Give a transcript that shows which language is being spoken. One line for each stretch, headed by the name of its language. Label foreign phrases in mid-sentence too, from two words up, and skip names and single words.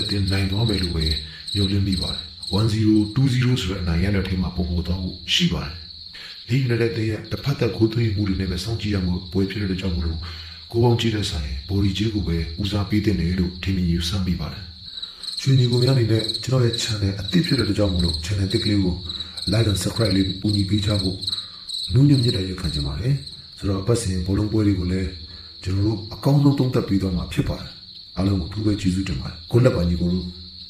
Burmese: သင်းနိုင်သွားမယ်လို့ပဲညွှန်လင်းမိပါတယ်1-0 2-0ဆိုတဲ့အနိုင်ရတဲ့ထိမှာပုံပေါ်တော့ရှိပါတယ်Leeds United ရဲ့ တစ်ဖက်သက်ဂိုးသွင်းမှုတွေနဲ့ပဲစောင့်ကြည့်ရမှုပွဲဖြစ်တဲ့ကြောင့်မလို့ကိုပေါင်းကြည့်တဲ့ဆိုင်ဘော်ဒီကြီးကိုပဲဦးစားပေးတဲ့လို့ထင်မြင်ယူဆမိပါတယ်။ရွှေညီကိုများအနေနဲ့ကျွန်တော်ရဲ့ channel အသစ်ဖြစ်တဲ့ကြောင့်မလို့ channel တစ်ကလေးကို
English: like and subscribe
Burmese: လေးပူညီပေးကြဖို့နှုတ်ညွှန်မြတ်တဲ့ရခံချင်ပါတယ်။ဆိုတော့ပတ်စဉ်ဘောလုံးပွဲတွေကိုလည်းကျွန်တော်တို့အကောင်းဆုံးသုံးသပ်ပေးသွားမှာဖြစ်ပါတယ်။အားလုံးကိုအထူးပဲကျေးဇူးတင်ပါတယ်။ကိုလက်ပါညီကိုတို့